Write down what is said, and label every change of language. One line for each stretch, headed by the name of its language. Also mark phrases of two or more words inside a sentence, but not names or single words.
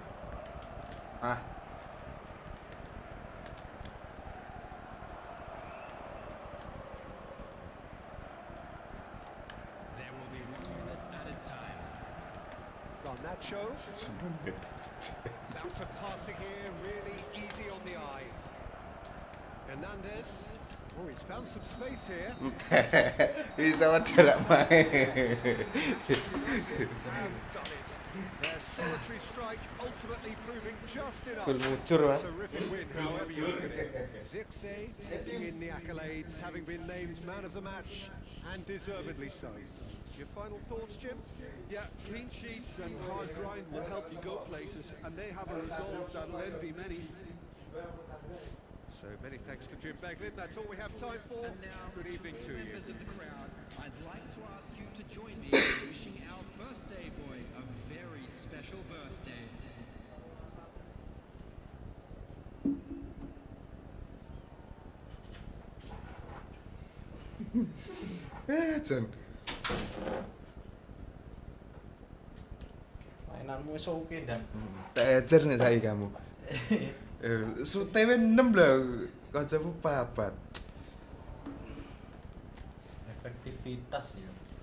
English: There will be 1 minute added time. Garnacho. Bounce of passing here, really easy on the eye. Hernandez. Oh, he's found some space here.
Indonesian: Bisa wadah main.
English: Have done it. Their solitary strike ultimately proving just enough.
Javanese: Gol ngucur, Mas.
English: Terrific win, however you look at it. Zirkzee taking in the accolades, having been named man of the match, and deservedly so. Your final thoughts, Jim? Yeah, clean sheets and hard grind will help you go places, and they have a resolve that'll envy many. So many thanks to Jim Beglin. That's all we have time for. And now, Good evening to you. members of the crowd, I'd like to ask you to join me in wishing our birthday boy a very special birthday.
Javanese: Jan. Mainanmu wis oke dan. Tak ajar
Indonesian: nih saya kamu.
Javanese: Sutewe 6 lah, kancamu 4.
Indonesian: Efektivitas ya.